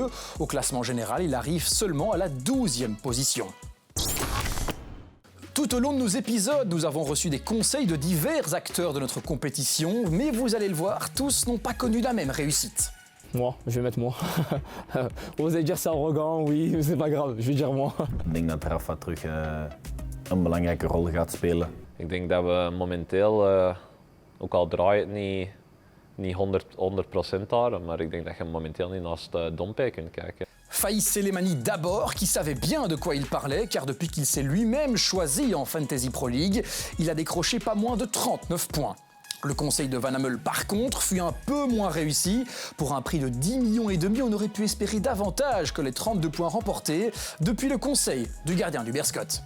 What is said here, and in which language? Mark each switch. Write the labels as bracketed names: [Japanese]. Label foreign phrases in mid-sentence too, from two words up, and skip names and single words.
[French] Au classement général, il arrive seulement à la 12e position. Tout au long de nos épisodes, nous avons reçu des conseils de divers acteurs de notre compétition, mais vous allez le voir, tous n'ont pas connu la même réussite. Moi, je vais mettre moi. Vous allez dire c'est arrogant, oui, c'est pas grave, je vais dire moi. [Dutch] Ik denk dat Rafa terug een belangrijke rol gaat spelen. Ik denk dat we momenteel, ook al draait het niet 100% daar, maar ik denk dat je momenteel niet naast Dompe kunt kijken. [French] Faïs Selemani d'abord, qui savait bien de quoi il parlait, car depuis qu'il s'est lui-même choisi en Fantasy Pro League, il a décroché pas moins de 39 points. Le conseil de Van Hammel, par contre, fut un peu moins réussi. Pour un prix de 10,5 millions, on aurait pu espérer davantage que les 32 points remportés depuis le conseil du gardien du Berscott.